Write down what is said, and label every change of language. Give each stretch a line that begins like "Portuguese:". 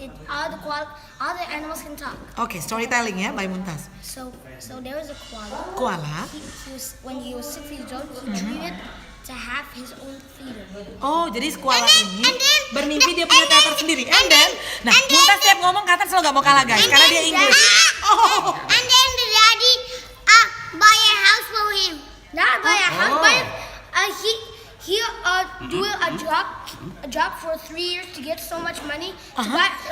English: All the animals can talk. Okay, storytelling ya by Muntas. So there was a koala. Koala. When he was 6 years old, he dreamed to have his own theater.
Malay: Oh, jadi koala ini
English: and then-
Malay: bermimpi dia punya teater sendiri.
English: And then, nah, and then-
Indonesian: Muntas tiap ngomong Katan selalu gak mau kalah guys, karena dia Inggris. Oh.
English: And then the daddy buy a house for him. Not buy a house, Oh. but he do a job for 3 years to get so much money to buy a